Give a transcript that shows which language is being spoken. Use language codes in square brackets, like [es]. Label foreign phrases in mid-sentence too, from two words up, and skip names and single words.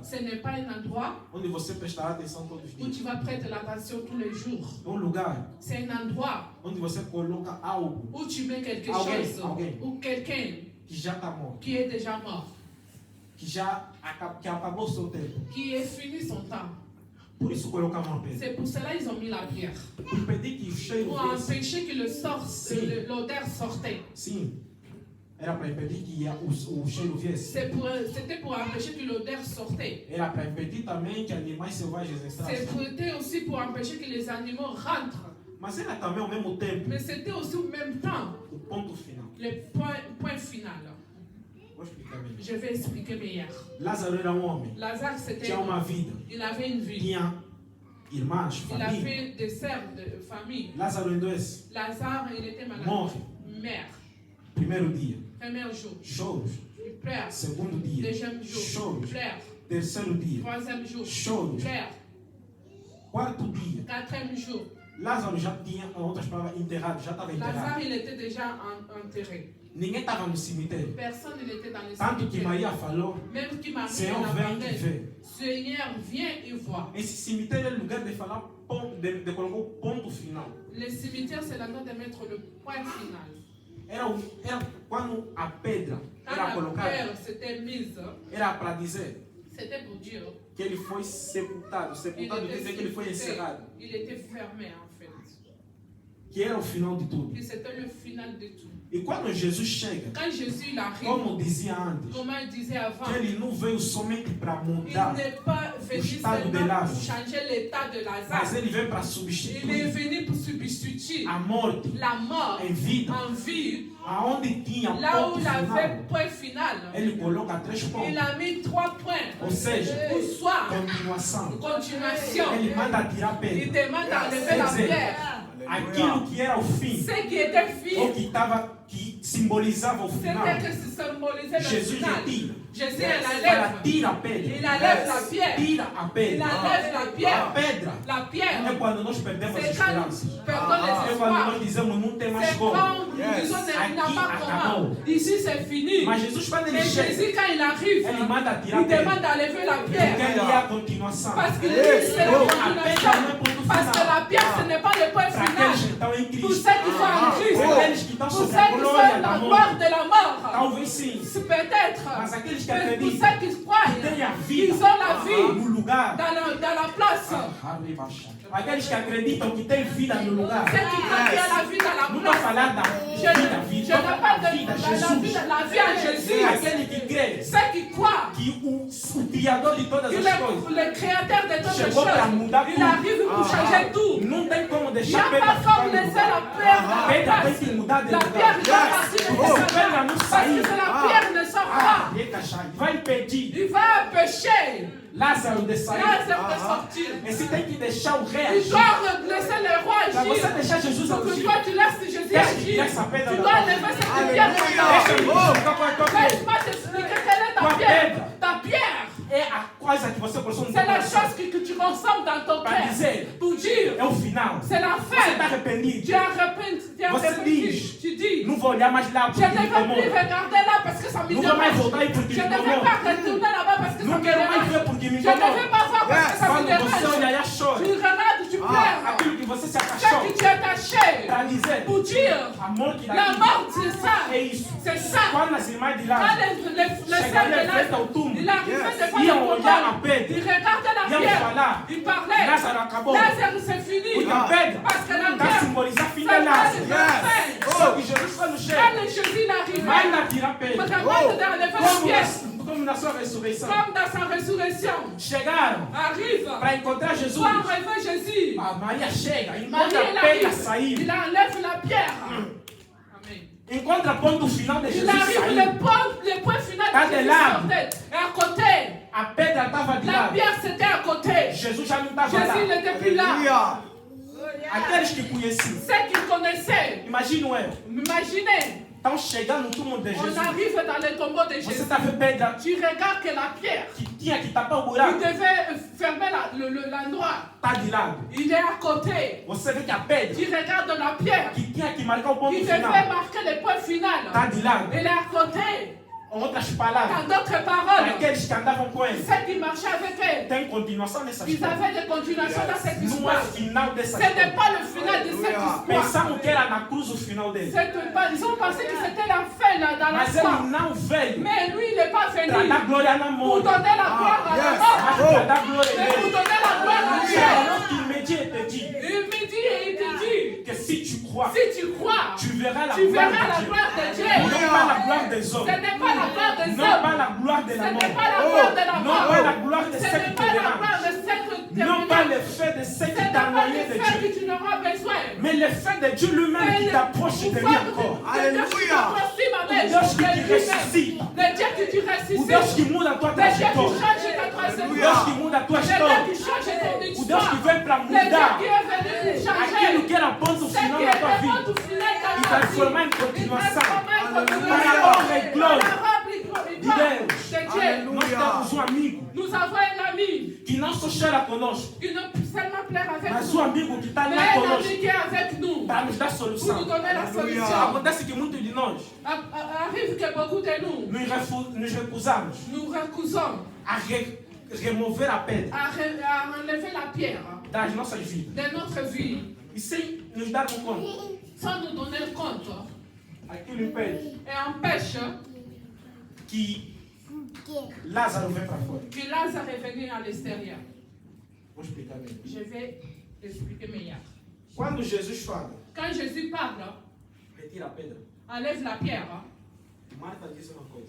[fr] Ce n'est pas un endroit [pt] onde você prestará atenção todos os [fr] où [pt] dias. [fr] tu vas prêter l'attention tous les jours. [pt] É um lugar [fr] C'est un endroit [pt] onde você coloca algo [fr] où tu mets quelque [pt] Alguém, [fr] chose [pt] alguém. [fr] ou quelqu'un [pt] que já está morto, [fr] qui est déjà mort, [pt] que acabou o seu tempo. [fr] qui est fini son temps. [pt] Por isso colocavam a pedra. [fr] C'est pour cela qu'ils ont mis la pierre. [pt] Por impedir que o cheiro [fr] Pour [pt] viesse. [fr] empêcher que l'odeur sortait. [pt] Sim, era para impedir que o cheiro viesse. [fr] C'était pour empêcher que l'odeur sortait. [pt] Era para impedir também que animais selvagens entrassem. [fr] C'était aussi pour empêcher que les animaux rentrent. [pt] Mas era também ao mesmo tempo [fr] Mais c'était aussi au même temps [pt] o ponto final. [fr] le point final. [pt] Vou explicar melhor. [fr] Je vais expliquer meilleur. [pt] Lázaro era um homem, [fr] Lazare, c'était. [pt] tinha uma vida, [fr] Il avait une vie. [pt] tinha irmãos, [fr] Il [pt] família. [fr] avait des sœurs de famille. [pt] Lázaro adoece, [fr] Lazare, il était malade. [pt] morre. [fr] Mère. [pt] Primeiro dia, [fr] Premier jour. [pt] choros. [fr] Il pleure. [pt] Segundo dia, [fr] Deuxième jour. [pt] choros. [fr] Pleure. [pt] Terceiro dia, [fr] Troisième jour. [pt] choros. [fr] Pleure. [pt] Quarto dia, [fr] Quatrième jour. [pt] Lázaro já tinha, em outras palavras, enterrado, já estava [fr] Lazare, [pt] enterrado. [fr] il était déjà enterré. [pt] Ninguém estava no cemitério. [fr] Personne n'était dans le [pt] Tanto que [fr] cimetière. [pt] Maria falou, [fr] Même qui Marie [pt] Senhor [fr] en [pt] vem e [fr] parlait. [pt] vê. [fr] Seigneur, viens et vois. [pt] Esse cemitério é lugar de falar, de colocar o ponto final. [fr] Le cimetière, c'est l'endroit de mettre le point final. [pt] Era quando a pedra [fr] Quand [pt] era [fr] la [pt] colocada, [fr] pierre s'était mise, [pt] era para dizer [fr] c'était pour dire [pt] que ele foi sepultado. Sepultado quer dizer que ele foi encerrado. [fr] il était fermé en fait. [pt] que era o final de tudo. [fr] que c'était le final de tout. [pt] E quando Jesus chega, [fr] Quand Jésus il arrive, [pt] como dizia antes, [fr] comme il disait avant, [pt] que ele não veio somente para [fr] il [pt] mudar, [fr] n'est pas venu [pt] estado de [fr] seulement [pt] Lázaro. [fr] pour changer l'état de [pt] mas [fr] Lazare. [pt] ele veio para [fr] Il est [pt] substituir [fr] venu pour substituer [pt] a morte [fr] la mort [pt] em vida, [fr] en vie, [pt] aonde tinha [fr] là où [pt] ponto [fr] il avait [pt] final. [fr] point final. [pt] Ele coloca 3 [fr] Il [pt] pontos. [fr] a mis 3 points. [pt] Ou seja, [fr] Pour soi, [pt] continuação. [fr] continuation. [pt] Ele manda tirar [fr] Il [pt] pedra. [fr] demande d'enlever la pierre. [pt] Aquilo que era o fim, [fr] Ce qui était [pt] ou [fr] fini, [pt] que simbolizava o final, [fr] c'était que se symbolisait le [pt] Jesus [fr] final. [pt] retira. [fr] Jésus [pt] Ela [fr] enlève. [pt] tira a pedra. [fr] Il enlève la pierre. [pt] Tira a [fr] Il [pt] pedra. [fr] enlève la [pt] A [fr] pierre. [pt] pedra [fr] La pierre, [pt] é quando nós perdemos a [fr] c'est quand [pt] esperança. [fr] nous perdons les [pt] É quando [fr] espoirs. [pt] nós dizemos não tem mais [fr] C'est [pt] como. [fr] quand nous disons il n'a pas comment. Ici c'est fini. [pt] Mas Jesus, quando ele [fr] Mais [pt] chega, [fr] Jésus, quand il arrive, [pt] ele manda tirar a [fr] il [pt] pedra. [fr] demande d'enlever la [pt] Porque [fr] pierre. [pt] ele é a continuação. [fr] Parce que lui, c'est la [pt] A pedra não é [fr] continuation. [pt] ponto [fr] Parce que [pt] final. [fr] la pierre, ce n'est pas le point [pt] Para [fr] final. [pt] aqueles que estão em [fr] Pour [pt] Cristo, [fr] ceux qui sont en Christ, [pt] para aqueles que estão [fr] pour [pt] sob [fr] ceux [pt] a [fr] qui sont [pt] glória [fr] dans [pt] da [fr] la [pt] morte, [fr] gloire de la mort, [pt] talvez sim. [fr] c'est peut-être. [pt] Mas aqueles que [fr] Mais pour [pt] acreditam, [fr] ceux qui croient, [pt] que têm a [fr] ils [pt] vida [fr] ont la vie [pt] no lugar. [fr] dans la place. [pt] Aqueles que acreditam que têm vida no lugar. [fr] Ceux qui croient qu'il y a la vie dans la [pt] Não vou [fr] place. [pt] falar da [fr] Je [pt] vida, [fr] ne [pt] vida, [fr] parle pas de [pt] vida, [fr] la vie [pt] Jesus. [fr] en Jésus. [pt] Aquele que crê [fr] Ceux qui croient [pt] que o Criador de todas [fr] qu'il [pt] as [fr] est [pt] coisas [fr] le créateur de toutes les [pt] chegou para [fr] choses. [pt] mudar [fr] Il [pt] tudo. [fr] arrive pour changer tout. [pt] Não tem como [fr] Il n'y [pt] deixar [fr] a [pt] a pedra [fr] pas [pt] ficar [fr] comme [pt] no [fr] laisser [pt] lugar. [fr] la pierre dans [pt] A [fr] la [pt] pedra tem [fr] place. [pt] que mudar de [fr] La [pt] lugar. [fr] pierre doit partir de [pt] Se a [fr] cette [pt] pedra não [fr] Parce que [pt] sair, [fr] si la pierre ne sort pas, [pt] vai impedir [fr] il va pécher. [pt] Lázaro de sair. [fr] Lazare de sortir. [pt] E se tem que deixar o rei [fr] Il [pt] agir. [fr] doit laisser le roi [pt] Para você [fr] agir. [pt] deixar Jesus [fr] Pour que [pt] agir. [fr] toi tu laisses Jésus [pt] Deixa que [fr] agir. [pt] essa pedra [fr] Tu [pt] da [fr] dois [pt] mão. [fr] enlever cette pierre de [pt] Deixa [fr] ta [pt] eu [fr] vie. [pt] explicar qual é a tua pedra. [fr] Laisse-moi t'expliquer quelle est ta [pt] Tua [fr] pierre. [pt] pedra. [fr] Ta pierre, [pt] É a coisa que você possui no [fr] c'est [pt] teu [fr] la [pt] coração. [fr] chose que tu ressembles dans ton [pt] Para [fr] cœur. [pt] dizer, [fr] Pour dire, [pt] é o final. [fr] c'est la [pt] Você está [fr] fin. [pt] arrependido. [fr] Tu as repenti. [pt] Você diz, [fr] Tu dis, [pt] não vou olhar mais lá [fr] je [pt] porque [fr] ne [pt] me [fr] vais plus [pt] incomoda. [fr] regarder là parce que ça me [pt] Não vou mais [fr] dérange. [pt] voltar aí porque [fr] Je [pt] me [fr] ne vais [pt] incomoda. [fr] pas retourner là-bas parce que ça [pt] Não [fr] me [pt] quero mais ver [fr] dérange. [pt] porque me [fr] Je ne vais [pt] incomoda. [fr] pas voir parce que ça me [pt] Quando você [fr] dérange. [pt] olha e chora, [fr] Tu regardes, tu pleures. [pt] aquilo que você se [fr] Ce [pt] apaixona, [fr] que tu es attaché. [pt] para dizer, [fr] Pour dire, [pt] amor que [fr] la [pt] daqui [fr] mort, c'est ça. [pt] é isso. [fr] C'est ça. [pt] Quando as irmãs de [fr] Quand [pt] Lázaro [fr] les sœurs [pt] chegaram [fr] de [pt] em frente ao [fr] Lazare, [pt] túmulo, [fr] il arrivait devant [pt] iam [fr] le [pt] olhar a [fr] tombeau. [pt] pedra, [fr] Il regardait la [pt] iam [fr] pierre. [pt] falar, [fr] Il parlait. [pt] Lázaro acabou. [fr] Lazare, c'est fini. [pt] Porque a pedra [fr] Parce que la [pt] está a [fr] pierre, [pt] simbolizar fim [fr] c'est [pt] de [fr] pas [pt] Lázaro. [fr] le fin. [pt] Só que Jesus quando chega, [fr] Quand le Jésus il arrivait, [pt] manda tirar a pedra. [fr] demande d'enlever la pierre. [pt] Como na sua ressurreição. [fr] Comme dans sa résurrection. [pt] Chegaram [fr] Arrive. [pt] para encontrar Jesus. [fr] Pour enlever Jésus. [pt] A Maria chega, [fr] Marie, [pt] encontra [fr] il [pt] a pedra [fr] arrive. [pt] sair. [fr] Il enlève la pierre. [pt] Amen. Encontra ponto final de [fr] Il [pt] Jesus [fr] arrive, [pt] sair. [fr] le point final [pt] Tá [fr] de [pt] de [fr] Jésus [pt] lado. [fr] sortait. Et à côté, [pt] A pedra estava de [fr] la [pt] lado. [fr] pierre c'était à côté. [pt] Jesus já não estava [fr] Jésus [pt] lá. [fr] n'était plus là. [pt] Aqueles que conheciam, [fr] Ceux qui connaissaient, [pt] imagino eu, [fr] imaginez, [pt] estão chegando no túmulo de [fr] on [pt] Jesus. [fr] arrive dans le tombeau de [pt] Você [fr] Jésus. [pt] está vendo pedra [fr] Tu regardes que la pierre, [pt] que tinha que tapar o [fr] il [pt] buraco, [fr] devait fermer l'endroit. [pt] está de lado. [fr] Il est à côté. [pt] Você vê que a pedra [fr] Tu regardes la pierre, [pt] que tinha que marcar o ponto [fr] il devait [pt] final [fr] marquer le point final. [pt] está de lado. [fr] Il est à côté. [pt] Em outras [fr] En [pt] palavras, [fr] d'autres [pt] para [fr] paroles, [pt] aqueles que andavam com ele, [fr] ceux qui marchaient avec elle, [pt] tem continuação nessa [fr] ils [pt] história. [fr] avaient des continuations dans cette [pt] Não é [fr] histoire. [pt] final dessa [fr] Ce n'est [pt] história. [fr] pas le final de cette histoire. [pt] Pensamos que era na cruz o final dele. [fr] Ils ont pensé que c'était la fin là, dans [pt] Mas [fr] l'histoire. [pt] ele não veio [fr] Mais lui, il n'est pas [pt] para [fr] venu [pt] dar glória na [fr] pour [pt] morte, [fr] donner la gloire à la [pt] mas [fr] mort, [pt] para dar glória [fr] mais [pt] a [fr] pour [pt] ele. [fr] donner la gloire à Dieu. Alors qu'il me dit et te dit Il me dit et il te dit, que si tu crois, si tu crois, tu verras la tu gloire verras la de Dieu. gloire de Dieu. Non pas la gloire des Ce hommes. n'est pas la gloire des Non hommes. pas la gloire de Ce la n'est mort. pas la gloire de la Non mort. pas la gloire de Ce ceux n'est qui pas te la dérangent. gloire de ceux que tu Non pas le fait de ceux Ce qui n'est t'ont pas éloigné le de fait Dieu. que tu n'auras besoin. Mais le fait de Dieu lui-même qui t'approche de lui encore. Alléluia. [pt] O Deus que te ressuscita. [fr] Le Dieu que tu [pt] O [fr] ressuscites. [pt] Deus que muda a tua [fr] Le Dieu qui [pt] trajetória. [fr] change ta [pt] O [fr] trajectoire. [pt] Deus que muda a tua [fr] Le Dieu [pt] história. [fr] qui change ton [pt] O Deus [fr] histoire. [pt] que vem para [fr] Le Dieu [pt] mudar [fr] qui est venu pour changer. [pt] aquilo que era ponto [fr] Ce [pt] final [fr] qui [pt] na [fr] est [pt] tua vida. [fr] vraiment final [pt] E [fr] dans ta vie. [pt] transformar em [fr] Il [pt] continuação. [fr] transforme en continuation. [pt] Para a honra e glória Para a honra [fr] et gloire [pt] de Deus. [fr] de Dieu. [pt] Nós temos um amigo [fr] Nous avons un ami [pt] que não só chora conosco, [fr] qui ne peut seulement plaire avec [pt] mas [fr] nous. [pt] um amigo que está [fr] Mais [pt] lá [fr] un [pt] conosco [fr] ami qui est avec nous [pt] para nos dar [fr] pour nous [pt] solução. [fr] donner la solution. [pt] Acontece que muitos de nós [fr] Arrive que beaucoup de nous, [pt] nos recusamos [fr] nous recusons [pt] a remover a pedra [fr] à enlever la pierre [pt] das nossas vidas. [fr] de notre vie [pt] E sem nos darmos conta, [fr] sans nous donner compte [pt] aquilo impede [fr] et empêche [pt] que Lázaro vem para fora. [fr] que Lazare est venu à l'extérieur. [pt] Vou explicar bem. [fr] Je vais expliquer meilleur. [pt] Quando Jesus fala, [fr] Quand Jésus parle, [pt] retira a pedra. [fr] enlève la pierre. [pt] Marta disse uma coisa.